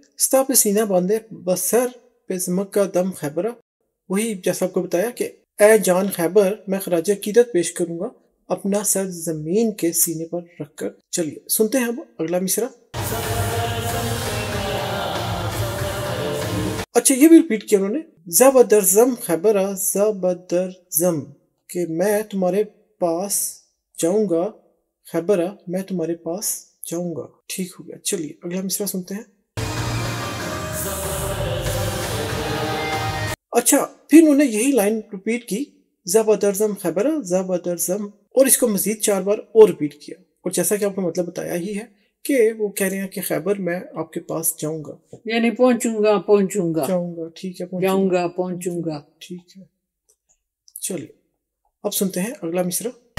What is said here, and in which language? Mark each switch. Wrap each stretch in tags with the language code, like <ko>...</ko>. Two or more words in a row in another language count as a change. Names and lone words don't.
<ps>ستا پہ سینہ باندھے بسر پہ زمک کا دم خیبرہ.</ps> <ur>وہی جیسا آپ کو بتایا کہ اے جان خیبر میں خراج عقیدت پیش کروں گا اپنا سر زمین کے سینے پر رکھ کر. چلیے سنتے ہیں اب اگلا مصرع. اچھا یہ بھی ریپیٹ کیا انہوں نے.</ur> <ps>زبدر زم خیبرہ زبدر زم</ps> <ur>کہ میں تمہارے پاس جاؤں گا خیبرہ میں تمہارے پاس جاؤں گا. ٹھیک ہو گیا. چلیے اگلا مصرع سنتے ہیں. اچھا پھر انہوں نے یہی لائن ریپیٹ کی</ur> <ps>زبدر زم خیبرہ زبدر زم</ps> <ur>اور اس کو مزید 4 بار اور ریپیٹ کیا. اور جیسا کہ آپ کو مطلب بتایا ہی ہے کہ وہ کہہ رہے ہیں کہ خیبر میں آپ کے پاس جاؤں گا یعنی پہنچوں گا پہنچوں گا جاؤں گا. ٹھیک ہے جاؤں گا پہنچوں گا. ٹھیک ہے. چلیے اب سنتے ہیں اگلا مصرع.</ur>